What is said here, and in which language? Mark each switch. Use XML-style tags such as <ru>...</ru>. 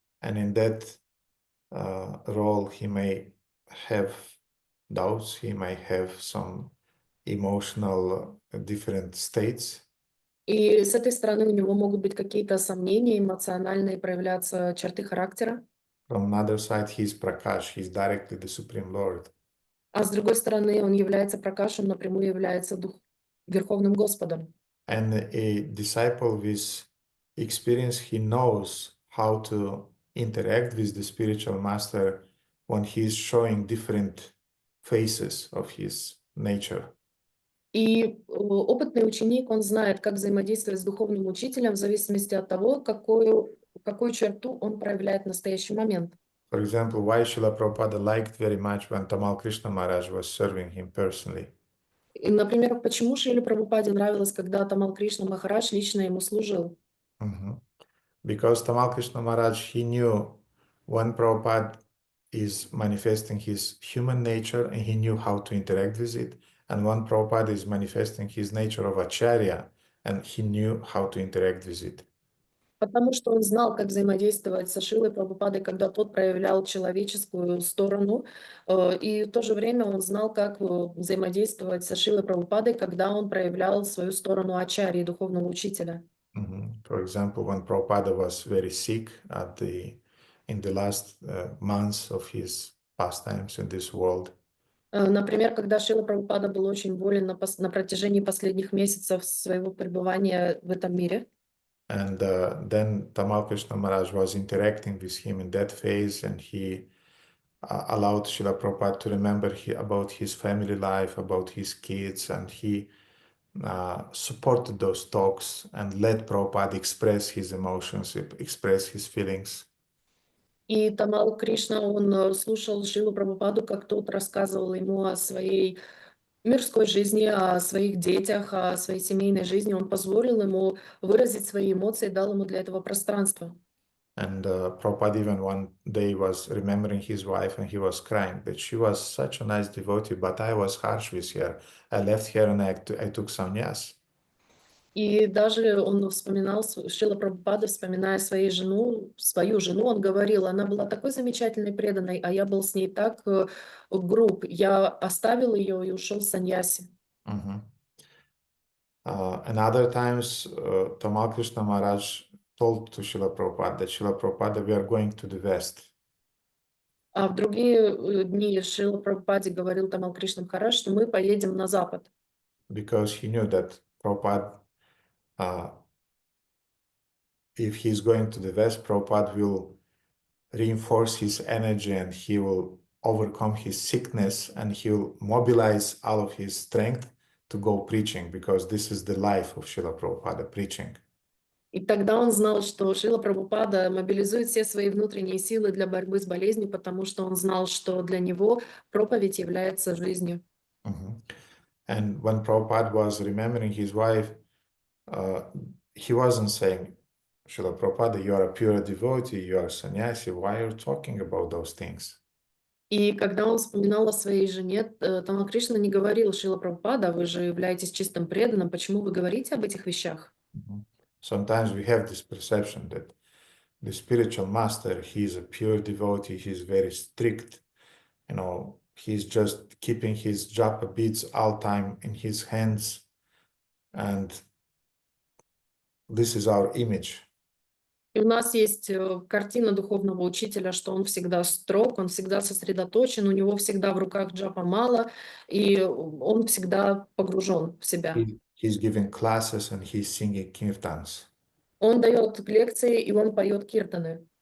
<en>And in that role, he may have doubts, he may have some emotional different states.</en> <ru>И с этой стороны у него могут быть какие-то сомнения, эмоциональные проявляться черты характера.</ru> <en>From another side, he is Prakash, he is directly the Supreme Lord.</en> <ru>А с другой стороны, он является Пракашем, напрямую является Верховным Господом.</ru> <en>And a disciple with experience, he knows how to interact with the spiritual master when he is showing different phases of his nature.</en> <ru>И опытный ученик, он знает, как взаимодействовать с духовным учителем в зависимости от того, какую черту он проявляет в настоящий момент.</ru> <en>For example, why Srila Prabhupada liked very much when Tamal Krishna Maharaj was serving him personally.</en> <ru>И, например, почему Шриле Прабхупаде нравилось, когда Тамал Кришна Махарадж лично ему служил?</ru> <en>Because Tamal Krishna Maharaj, he knew when Prabhupada is manifesting his human nature and he knew how to interact with it. And when Prabhupada is manifesting his nature of Acharya and he knew how to interact with it.</en> <ru>Потому что он знал, как взаимодействовать со Шрилой Прабхупадой, когда тот проявлял человеческую сторону, и в то же время он знал, как взаимодействовать со Шрилой Прабхупадой, когда он проявлял свою сторону ачарьи, духовного учителя.</ru> <en>For example, when Prabhupada was very sick in the last months of his pastimes in this world.</en> <ru>Например, когда Шрила Прабхупада был очень болен на протяжении последних месяцев своего пребывания в этом мире.</ru> <en>And then Tamal Krishna Maharaj was interacting with him in that phase, and he allowed Srila Prabhupada to remember about his family life, about his kids, and he supported those talks and let Prabhupada express his emotions, express his feelings.</en> <ru>И Тамал Кришна, он слушал Шрилу Прабхупаду, как тот рассказывал ему о своей мирской жизни, о своих детях, о своей семейной жизни. Он позволил ему выразить свои эмоции, дал ему для этого пространство.</ru> <en>And Prabhupada even one day was remembering his wife and he was crying that she was such a nice devotee, but I was harsh with her. I left her and I took sannyas.</en> <ru>И даже он вспоминал, Шрила Прабхупада, вспоминая свою жену, он говорил, она была такой замечательной, преданной, а я был с ней так груб. Я оставил ее и ушел в саньяси.</ru> <en>And other times, Tamal Krishna Maharaj told to Srila Prabhupada that Srila Prabhupada, we are going to the West.</en> <ru>А в другие дни Шрила Прабхупаде говорил Тамал Кришна Махарадж, что мы поедем на Запад.</ru> <en>Because he knew that Prabhupada, if he's going to the West, Prabhupada will reinforce his energy and he will overcome his sickness and he will mobilize all of his strength to go preaching, because this is the life of Srila Prabhupada, preaching.</en> <ru>И тогда он знал, что Шрила Прабхупада мобилизует все свои внутренние силы для борьбы с болезнью, потому что он знал, что для него проповедь является жизнью.</ru> <en>And when Prabhupada was remembering his wife, he wasn't saying, Srila Prabhupada, you are a pure devotee, you are a sannyasi, why are you talking about those things?</en> <ru>И когда он вспоминал о своей жене, Тамал Кришна не говорил: Шрила Прабхупада, вы же являетесь чистым преданным, почему вы говорите об этих вещах?</ru> <en>Sometimes we have this perception that the spiritual master, he is a pure devotee, he is very strict, you know, he's just keeping his japa beads all time in his hands, and this is our image.</en> <ru>И у нас есть картина духовного учителя, что он всегда строг, он всегда сосредоточен, у него всегда в руках джапа мала, и он всегда погружен в себя.</ru> <en>He's giving classes and he's singing kirtans.</en> <ru>Он дает лекции, и он поет киртаны.</ru>